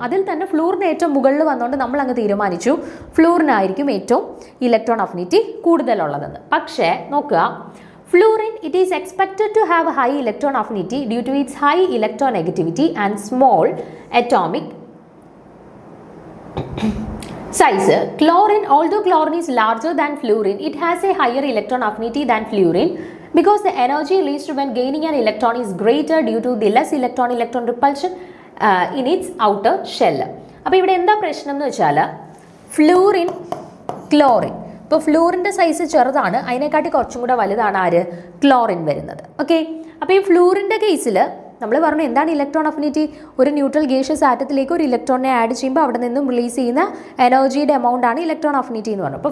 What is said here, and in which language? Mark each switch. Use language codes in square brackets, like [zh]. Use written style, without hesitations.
[ml] അതിൽ തന്നെ ഫ്ലൂറിന് ഏറ്റവും മുകളിൽ വന്നുകൊണ്ട് നമ്മൾ അങ്ങ് തീരുമാനിച്ചു ഫ്ലൂറിനായിരിക്കും ഏറ്റവും ഇലക്ട്രോൺ അഫിനിറ്റി കൂടുതലുള്ളതെന്ന്. പക്ഷേ നോക്കുക, [en] Fluorine it is expected to have high electron affinity due to its high electron negativity and small atomic size. Chlorine, although chlorine is larger than fluorine, it has a higher electron affinity than fluorine because the energy released when gaining an electron is greater due to the less electron repulsion in its outer shell. [ml] അപ്പോൾ ഇവിടെ എന്താ പ്രശ്നം എന്ന് വെച്ചാൽ fluorine, chlorine, ഇപ്പോൾ ഫ്ലൂറിൻ്റെ size ചെറുതാണ്, അതിനെക്കാട്ടി കുറച്ചും കൂടെ വലുതാണ് ആര്, ക്ലോറിൻ വരുന്നത്. ഓക്കെ, അപ്പോൾ ഈ ഫ്ലൂറിൻ്റെ കേസിൽ നമ്മൾ പറഞ്ഞു എന്താണ് ഇലക്ട്രോൺ അഫിനിറ്റി, ഒരു ന്യൂട്രൽ ഗേഷ്യസ് ആറ്റത്തിലേക്ക് ഒരു ഇലക്ട്രോണിനെ ആഡ് ചെയ്യുമ്പോൾ അവിടെ നിന്നും റിലീസ് ചെയ്യുന്ന എനർജിയുടെ എമൗണ്ട് ആണ് ഇലക്ട്രോൺ അഫിനിറ്റി എന്ന് പറഞ്ഞു.